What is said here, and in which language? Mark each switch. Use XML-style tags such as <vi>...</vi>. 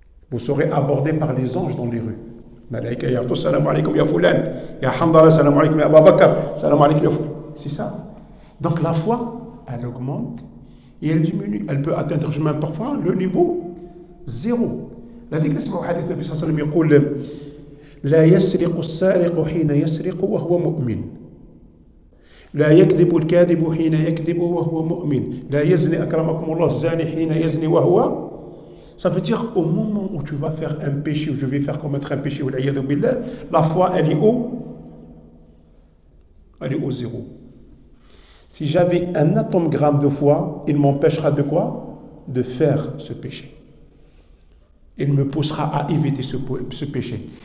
<fr>Vous serez abordé par les anges dans les rues.</fr> <ar>Malaika yartou, salam alaykum ya fulan,</ar> <fr>ya Hamdallah, salam alaykum ya Abu Bakr, salam alaykum ya fulan. C'est ça. Donc la foi, elle augmente et elle diminue. Elle peut atteindre même parfois le niveau 0.</fr> <ar>لذلك اسمعوا حديث النبي صلى الله عليه وسلم يقول لا يسرق السارق حين يسرق وهو مؤمن لا يكذب الكاذب حين يكذب وهو مؤمن لا يزني أكرمكم الله الزاني حين يزني وهو.</ar> <fr>Ça veut dire au moment où tu vas faire un péché, où je vais faire commettre un péché, la foi elle est au 0. Si j'avais un atome gramme de foi, il m'empêchera de quoi? De faire ce péché. Il me poussera à éviter ce péché.</fr>